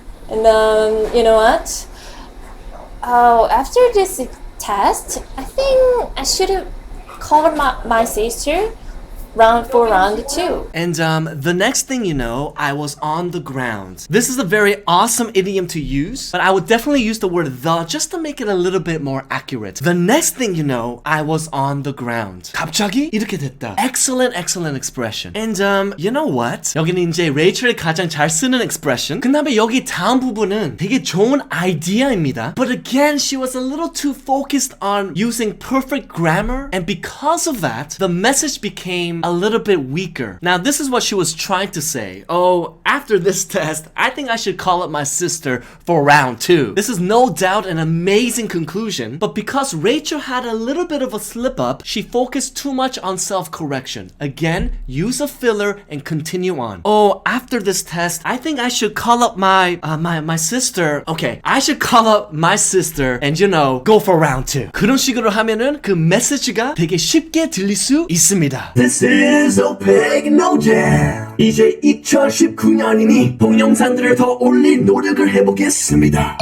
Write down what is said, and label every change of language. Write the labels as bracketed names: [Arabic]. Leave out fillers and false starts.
[English] And you know what? After this test, I think I should have called my sister for round 2. And the next thing you know, I was on the ground. This is a very awesome idiom to use, but I would definitely use the word the just to make it a little bit more accurate. The next thing you know, I was on the ground. [Korean] 갑자기 이렇게 됐다. [English] Excellent expression. And you know what? [Korean] 여기는 이제 레이첼이 가장 잘 쓰는 expression. 그 다음에 여기 다음 부분은 되게 좋은 아이디어입니다. [English] But again, she was a little too focused on using perfect grammar, and because of that, the message became a little bit weaker. Now, this is what she was trying to say. Oh, after this test, I think I should call up my sister for round 2. This is no doubt an amazing conclusion, but because Rachel had a little bit of a slip up, she focused too much on self-correction. Again, use a filler and continue on. Oh, after this test, I think I should call up my sister. Okay, I should call up my sister and, you know, go for round 2. [Korean] 그런 식으로 하면은 그 메시지가 되게 쉽게 들릴 수 있습니다. [English] This is 오픽노잼. [Korean] 이제 2019년이니 동영상들을 더 올릴 노력을 해보겠습니다.